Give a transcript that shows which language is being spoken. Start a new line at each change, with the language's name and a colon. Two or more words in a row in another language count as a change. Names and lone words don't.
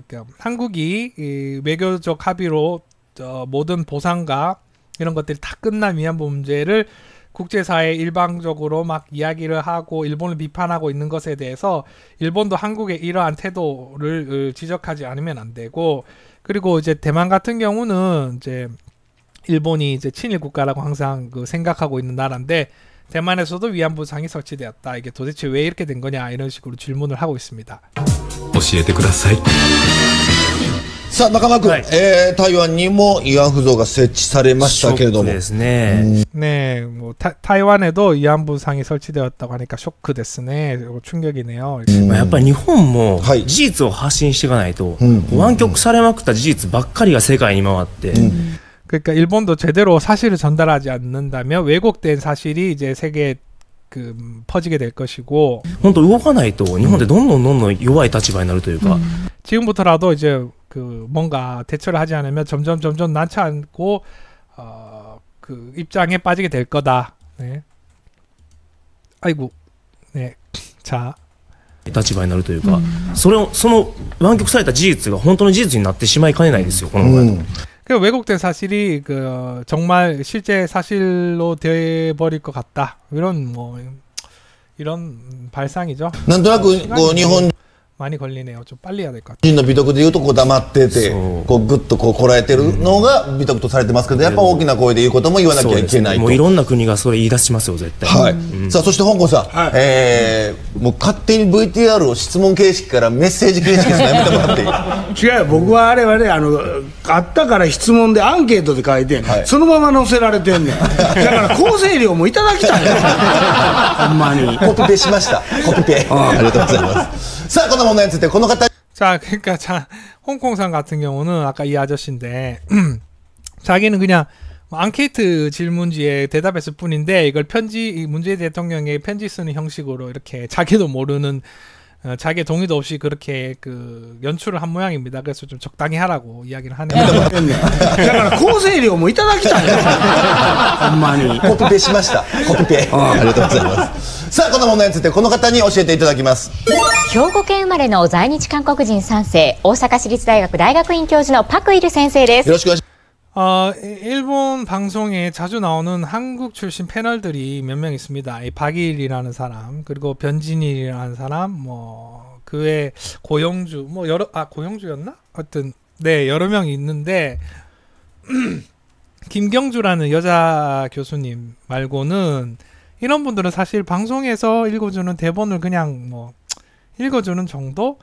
Korean: 그러니까 한국이 이 외교적 합의로 모든 보상과 이런 것들이 다 끝난 위안부 문제를 국제사회에 일방적으로 막 이야기를 하고 일본을 비판하고 있는 것에 대해서 일본도 한국의 이러한 태도를 지적하지 않으면 안 되고, 그리고 이제 대만 같은 경우는 이제 일본이 이제 친일 국가라고 항상 생각하고 있는 나라인데, 대만에서도 위안부상이 설치되었다. 이게 도대체 왜 이렇게 된 거냐, 이런 식으로 질문을 하고 있습니다.
Japanese: 教えてください。さあ中間君、台湾にも慰安婦像が設置されましたけれども、ですね。
Korean: 네, 뭐 타이완에도 위안부상이 설치되었다고 하니까 쇼크 됐으네. 충격이네요.
Japanese: やっぱり日本もはい事実を発信していかないと、うん湾曲されまくった事実ばっかりが世界に回って、
Korean: 그러니까 일본도 제대로 사실을 전달하지 않는다면 왜곡된 사실이 이제 세계에 퍼지게 될 것이고,
Japanese: 本当動かないと日本ってどんどん弱い立場になるというか、
Korean: 지금부터라도 이제 뭔가 대처를 하지 않으면 점점 난처하고 그 입장에 빠지게 될 거다. 네. 아이고, 네, 자.
Japanese: 立場になるというか、その湾曲された事実が本当の事実になってしまいかねないですよ、この場合。
Korean: 그 왜곡된 사실이 정말 실제 사실로 돼 버릴 것 같다. 이런 발상이죠.
Japanese: なんとなくこう日本
Korean: 많이 걸리네요. 좀 빨리 해야 될 것 같아요.
Japanese: 人の美徳でいうとこう黙っててこうグッとこらえてるのが美徳とされてますけど、やっぱ大きな声で言うことも言わなきゃいけないと。もういろんな国がそれ言い出しますよ、絶対。はい。さあそして香港さん、もう勝手に VTR を質問形式からメッセージ形式ですね、やめてもらっていい？違うよ、僕はあれはね、あったから質問でアンケートで書いて、はいそのまま載せられてんねん。だから構成量もいただきたいよほんまに。コピペしました。コピペ。ありがとうございます。さあこの問題についてこの方。
Korean: 자, 그러니까 홍콩산 같은 경우는 아까 이 아저씨인데 자기는 그냥 앙케이트 질문지에 대답했을 뿐인데 이걸 문재인 대통령의 편지 쓰는 형식으로 이렇게 자기도 모르는 자기의 동의도 없이 그렇게 연출을 한 모양입니다. 그래서 좀 적당히 하라고 이야기를 하네요.
Japanese: だから構成量もいただきたいよほんまに。コピペしました。コピペ。ありがとうございます。さあこの問題についてこの方に教えていただきます。兵庫県生まれの在日韓国人3世、大阪市立大学大学院教授のパクイル先生です。よろしくお願いします。
Korean: 일본 방송에 자주 나오는 한국 출신 패널들이 몇 명 있습니다. 이 박일이라는 사람, 그리고 변진일이라는 사람, 뭐 그 외 고영주, 뭐 고영주였나? 하여튼 네, 여러 명이 있는데 김경주라는 여자 교수님 말고는 이런 분들은 사실 방송에서 읽어주는 대본을 그냥 뭐 읽어주는 정도?